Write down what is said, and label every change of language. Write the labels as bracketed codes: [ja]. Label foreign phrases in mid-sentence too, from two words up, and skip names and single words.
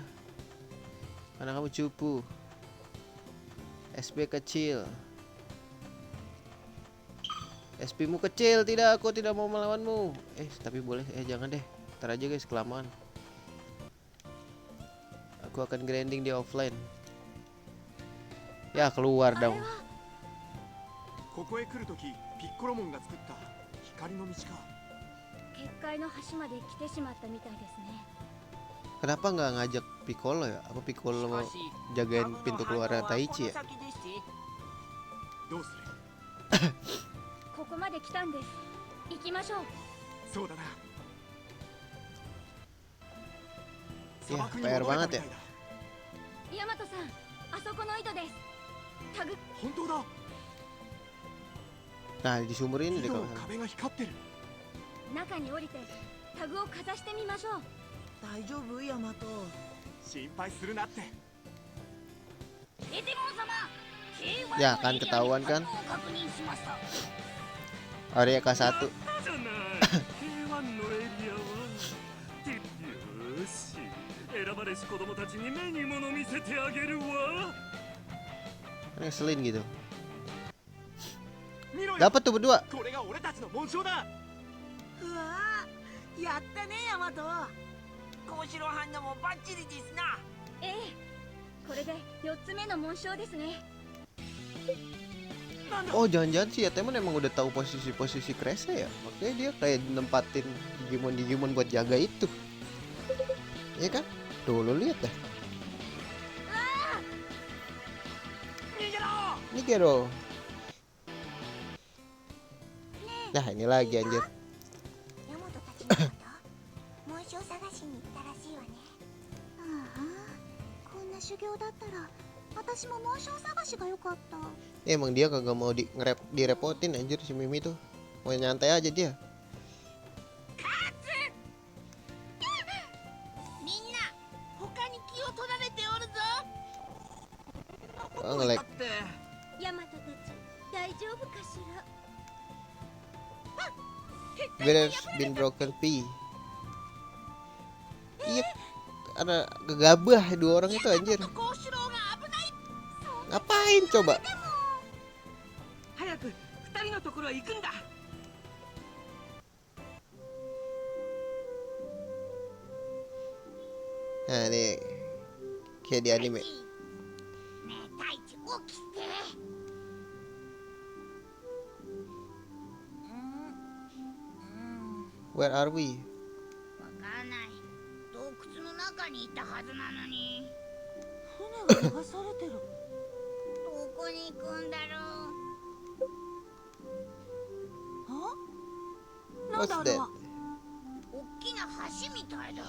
[id] Karena kamu cupu. SP kecil. SP mu kecil, tidak, aku tidak mau melawanmu. Tapi boleh, jangan deh. Ntar aja guys, kelamaan. Aku akan grinding di offline. Ya, keluar dong. [ja] ここへ来るとき、ピッコロモンが作った光の道か。結界の端まで来てしまったみたいですね。 [id] Kenapa nggak ngajak Piccolo ya? Apa Piccolo mau jagain pintu keluar Taichi ya? [ja] どうする？ここまで来たんです。行きましょう。そうだな。 [id] Ya, [ja] 砂漠に [id] PR [ja] 戻れた [id] banget [ja] みた [id] ya. [ja] いだ。ヤマトさん、あそこの井戸です。タグ、本当だ。 [id] Nah, di sumur ini [ja] 井 [id] deh [ja] 戸 [id] kalau [ja] の [id] nggak salah. [ja] 壁が光ってる。中に降りてタグをかざしてみましょう。大丈夫ヤマト？心配するなって。エデモン様、 [id] Ya kan ketahuan kan. Area K1. [ja] じゃない K1 のエリアはよし選ばれし子供たちに目に物見せてあげるわ [id] Kan ngeselin gitu. [ja] 見ろよ。 [id] Dapat tuh berdua. [ja] これが俺たちの紋章だ。うわー、やったねヤマト。高城反応もバッチリですな。ええ、これで4つ目の紋章ですね。 [id] Oh, jangan-jangan si Yatemon emang udah tahu posisi-posisi Kresa ya. Makanya dia kayak nempatin Digimon buat jaga itu. Iya kan? Tuh, lo lihat dah. [ja] 逃げろ。 [id] Ini Gero. Nah, ini lagi anjir. [ja] ヤマトたちのこと紋章探しに行ったらしいわね。ああ、こんな修行だったら私も紋章探しがよかった。 [id] Emang dia kagak mau direpotin anjir si Mimi tuh. Mau nyantai aja dia. [ja] みんな他に気を取られておるぞ。 [id] Oh, nge-lag. [ja] ヤマトたち大丈夫かしら。 [en] There's been broken P. [id] Iya, ada gegabah dua orang itu anjir. [ja] 高志郎が危ない。 [id] Ngapain coba? [ja] 早く二人のところへ行くんだ。 [id] Nah, ini kayak di anime. [ja] ねえ、太一起きて。 [en] Where are we? [ja] わからない。洞窟の中にいたはずなのに。船が流されてる。どこに行くんだろう。あ？なん [en] What's [ja] だあれ [en] that? [ja] は？大きな橋みたいだけど。